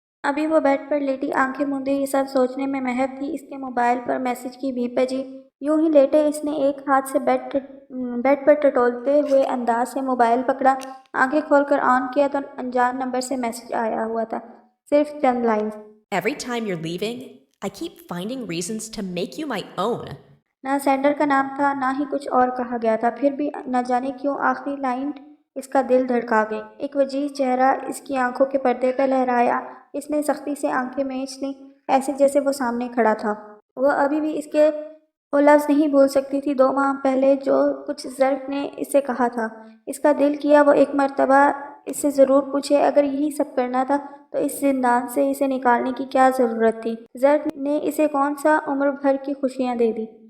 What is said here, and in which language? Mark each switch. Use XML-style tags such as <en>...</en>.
<ur>ابھی وہ بیڈ پر لیٹی آنکھیں موندے یہ سب سوچنے میں محو تھی، اس کے موبائل پر میسج کی بیپ بجی۔ یوں ہی لیٹے اس نے ایک ہاتھ سے بیڈ پر ٹٹولتے ہوئے انداز سے موبائل پکڑا، آنکھیں کھول کر آن کیا تو انجان نمبر سے میسج آیا ہوا تھا، صرف چند lines.</ur> <en>Every time you're leaving, I keep finding reasons to make you my own.</en> <ur>نہ سینڈر کا نام تھا نہ ہی کچھ اور کہا گیا تھا، پھر بھی نہ جانے کیوں آخری لائن اس کا دل دھڑکا گئی۔ ایک وجیز چہرہ اس کی آنکھوں کے پردے پر لہرایا، اس نے سختی سے آنکھیں مینچ لیں، ایسے جیسے وہ سامنے کھڑا تھا۔ وہ ابھی بھی اس کے وہ لفظ نہیں بھول سکتی تھی 2 ماہ پہلے جو کچھ ظرف نے اس سے کہا تھا۔ اس کا دل کیا وہ ایک مرتبہ اس سے ضرور پوچھے، اگر یہی سب کرنا تھا تو اس زندان سے اسے نکالنے کی کیا ضرورت تھی؟ ظرف نے اسے کون سا عمر بھر کی خوشیاں دے دی؟</ur>